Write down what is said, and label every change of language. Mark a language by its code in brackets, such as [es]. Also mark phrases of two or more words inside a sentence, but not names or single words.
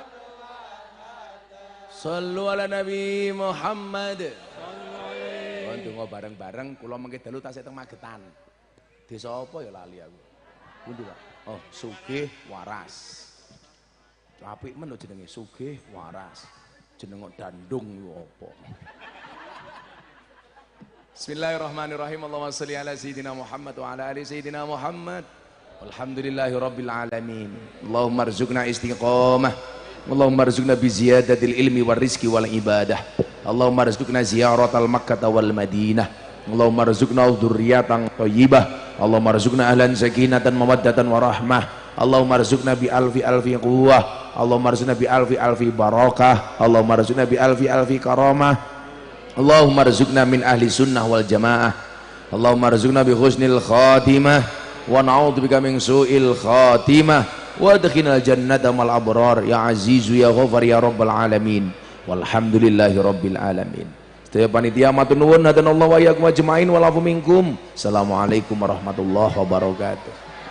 [ar] صلوا على النبي محمد. [jv] monggo bareng-bareng kula mengke dalu tasih teng Magetan. Desa apa ya lali aku. Pundi, Pak? Oh, sugih waras. Apik men jenenge sugih waras. Jeneng dandung yo apa. [ar] بسم الله الرحمن الرحيم. اللهم صل على سيدنا محمد وعلى آل سيدنا محمد. والحمد لله رب العالمين اللهم ارزقنا استقامة. اللهم ارزقنا بزيادة العلم والرزق والعبادة. اللهم ارزقنا زيارة مكة والمدينة. اللهم ارزقنا ذرية طيبة اللهم ارزقنا أهلا سكينة ومودة ورحمة. اللهم ارزقنا بألف قوة اللهم ارزقنا بألف بركة. اللهم ارزقنا بألف كرامة اللهم ارزقنا من أهل السنة والجماعة. اللهم ارزقنا بحسن الخاتمة ونعوذ بك من سوء الخاتمة وأدخلنا الجنة مع الأبرار يا عزيز يا غفار يا رب العالمين. والحمد لله رب العالمين. [jv] Sedaya panitia matur nuwun [ar] هدانا الله وإياكم أجمعين والعفو منكم. السلام عليكم ورحمة الله وبركاته.